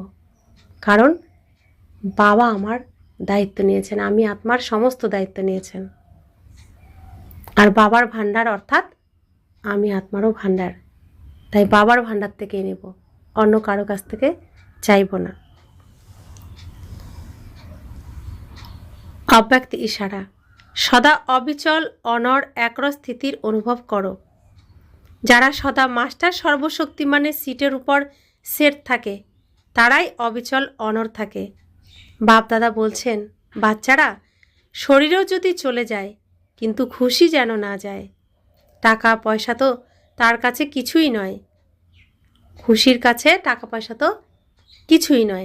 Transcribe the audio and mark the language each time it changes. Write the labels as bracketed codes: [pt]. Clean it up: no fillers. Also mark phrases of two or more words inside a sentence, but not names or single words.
[bn] কারণ বাবা আমার দায়িত্ব নিয়েছেন, আমি আত্মার সমস্ত দায়িত্ব নিয়েছেন। আর বাবার ভান্ডার অর্থাৎ আমি আত্মারও ভান্ডার, তাই বাবার ভান্ডার থেকেই নেব, অন্য কারো কাছ থেকে চাইব না। অব্যক্ত ইশারা, সদা অবিচল অনড় একরস স্থিতির অনুভব করো। যারা সদা মাস্টার সর্বশক্তিমানের সিটের উপর সেট থাকে তারাই অবিচল অনর থাকে। বাপ দাদা বলছেন, বাচ্চারা শরীরও যদি চলে যায় কিন্তু খুশি যেন না যায়। টাকা পয়সা তো তার কাছে কিছুই নয়, খুশির কাছে টাকা পয়সা তো কিছুই নয়।